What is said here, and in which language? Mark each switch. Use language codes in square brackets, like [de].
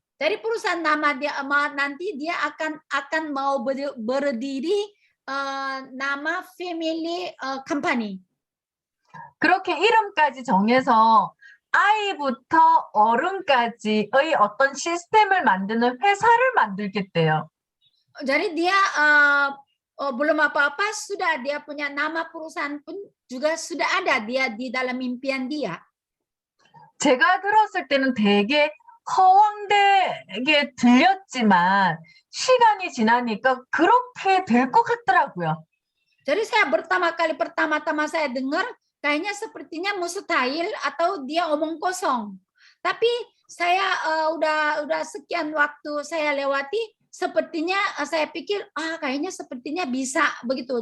[id] Dari perusahaan nama dia nanti dia akan mau berdiri nama Family Company. [ko] 그렇게 이름까지 정해서 아이부터 어른까지의 어떤 시스템을 만드는 회사를 만들겠대요. [id] Jadi dia belum apa-apa sudah dia punya nama perusahaan pun juga sudah ada dia di dalam impian dia. [ko] 제가 들었을 때는 되게 허황되게 들렸지만 시간이 지나니까 그렇게 될 것 같더라고요. [id] Jadi saya pertama-tama saya dengar kayaknya sepertinya mustahil atau dia omong kosong. Tapi saya udah sekian waktu saya lewati, sepertinya saya pikir kayaknya sepertinya bisa begitu.